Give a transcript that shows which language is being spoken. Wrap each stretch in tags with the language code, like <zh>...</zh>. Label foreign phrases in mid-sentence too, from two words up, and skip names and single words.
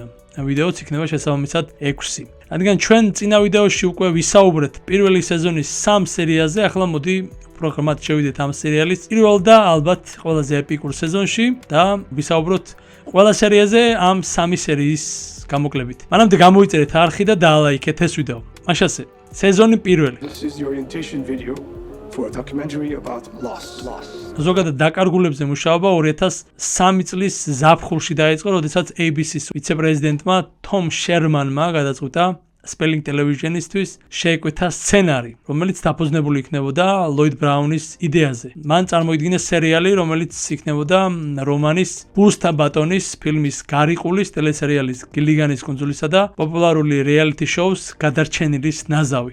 <ka>ვიდეოც იქნება შესაბამისად 6. რადგან ჩვენ წინა ვიდეოში უკვე ვისაუბრეთ პირველი სეზონის 3 სერიაზე, ახლა მოდი უფრო ღრმად შევიდეთ ამ სერიალის პირველ და ალბათ ყველაზე ეპიკურ სეზონში და ვისაუბროთ ყველა სერიაზე ამ 3 სერიის გამოკლებით. მანამდე გამოიწერეთ არხი და დაალაიქეთ ეს ვიდეო. მაშასე, სეზონი პირველი.</ka> <en>This is the orientation video for a documentary about Lost.</en> <ka>ზოგადად დაკარგულებზე მუშაობა 2003 წლის ზაფხულში დაიწყო, როდესაც ABC-ს ვიცე-პრეზიდენტმა თომ შერმანმა გადაწყვიტა Spelling Television-ისთვის შეეკვეთა სცენარი, რომელიც დაფუძნებული იქნებოდა ლოიდ ბრაუნის იდეაზე. მან წარმოიდგინა სერიალი, რომელიც იქნებოდა რომანის ბუსთა ბატონის, ფილმის გარიყულის, ტელესერიალის გილიგანის კუნძულისა და პოპულარული რეალიტი შოუს გადარჩენილის ნაზავი.</ka>